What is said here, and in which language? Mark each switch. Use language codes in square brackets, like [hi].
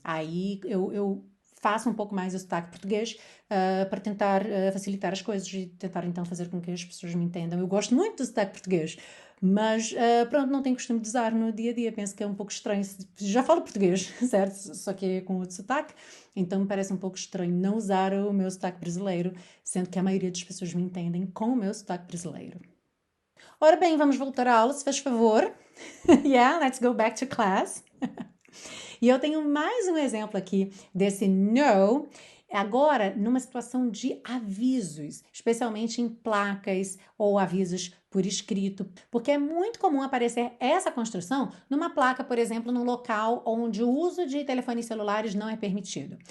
[pt] Aí eu faço um pouco mais o sotaque português para tentar facilitar as coisas e tentar então fazer com que as pessoas me entendam. Eu gosto muito do sotaque português, mas pronto, não tenho costume de usar no dia a dia. Penso que é um pouco estranho. Já falo português, certo? Só que é com outro sotaque, então me parece um pouco estranho não usar o meu sotaque brasileiro, sendo que a maioria das pessoas me entendem com o meu sotaque brasileiro. Ora bem, vamos voltar à aula, se faz favor. [en] Yeah, let's go back to class. [pt] E eu tenho mais um exemplo aqui desse no, agora numa situação de avisos, especialmente em placas ou avisos por escrito, porque é muito comum aparecer essa construção numa placa, por exemplo, num local onde o uso de telefones celulares não é permitido.